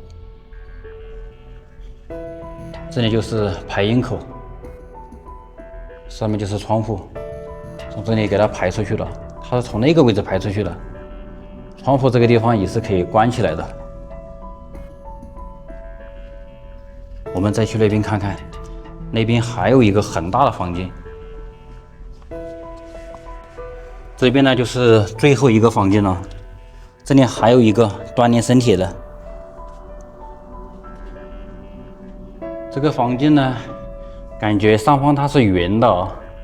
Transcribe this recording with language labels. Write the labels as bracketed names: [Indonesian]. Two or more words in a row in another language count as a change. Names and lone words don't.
[Chinese] 這裡就是排煙口，上面就是窗戶，從這裡給它排出去了。它是從那個位置排出去的。窗戶這個地方也是可以關起來的。我們再去那邊看看，那邊還有一個很大的房間。這邊呢就是最後一個房間了，這裡還有一個鍛鍊身體的。這個房間呢，感覺上方它是圓的啊。